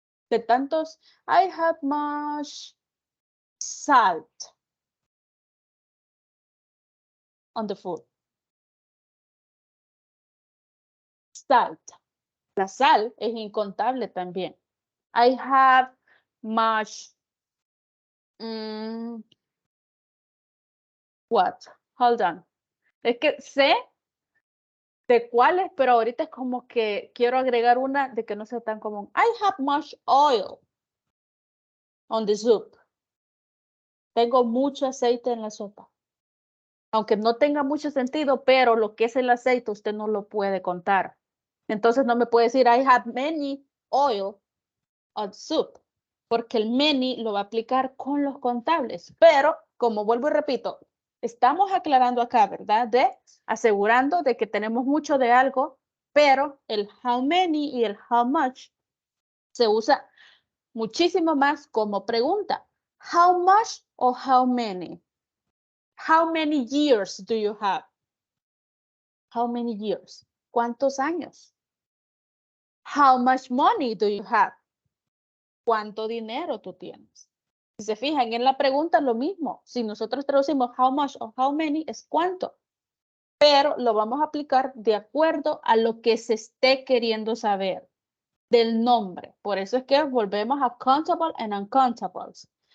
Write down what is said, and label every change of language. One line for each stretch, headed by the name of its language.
Spanish: De tantos,
English: I have much salt on the food. Salt.
Spanish: La sal es incontable también.
English: I have much. What? Hold on.
Spanish: Es que sé de cuáles, pero ahorita es como que quiero agregar una de que no sea tan común.
English: I have much oil on the soup.
Spanish: Tengo mucho aceite en la sopa. Aunque no tenga mucho sentido, pero lo que es el aceite usted no lo puede contar. Entonces no me puede decir
English: I have many oil on soup,
Spanish: porque el many lo va a aplicar con los contables. Pero, como vuelvo y repito, estamos aclarando acá, ¿verdad? Asegurando de que tenemos mucho de algo, pero el how many y el how much se usa muchísimo más como pregunta.
English: How much o how many? How many years do you have? How many years?
Spanish: ¿Cuántos años?
English: How much money do you have?
Spanish: ¿Cuánto dinero tú tienes? Si se fijan en la pregunta, lo mismo. Si nosotros traducimos how much o how many, es cuánto. Pero lo vamos a aplicar de acuerdo a lo que se esté queriendo saber del nombre. Por eso es que volvemos a countable and uncountables.